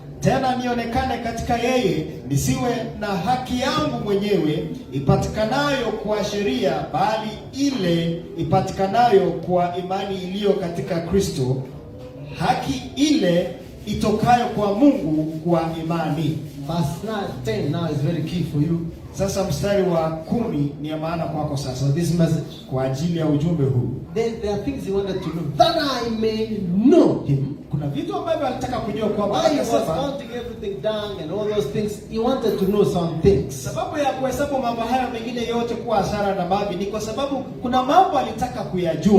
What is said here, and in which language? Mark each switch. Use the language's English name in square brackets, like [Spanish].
[Swahili] Tena nionekane katika yeye, nisiwe na haki yangu mwenyewe ipatikanayo kwa sheria, bali ile ipatikanayo kwa imani iliyo katika Kristo, haki ile itokayo kwa Mungu kwa imani. [English] Verse 10 now is very key for you. [Swahili] Sasa mstari wa 10 ni ya maana kwako sasa. [English] So this message, [Swahili] kwa ajili ya ujumbe huu. [English] There are things he wanted to know, that I may know him. [Swahili] Kuna vitu ambavyo alitaka kujua kwamba [English] he was counting everything down and all those things. He wanted to know some things. [Swahili] Sababu ya kuhesabu mambo haya mengine yote kuwa hasara na mavi ni kwa sababu kuna mambo alitaka kuyajua.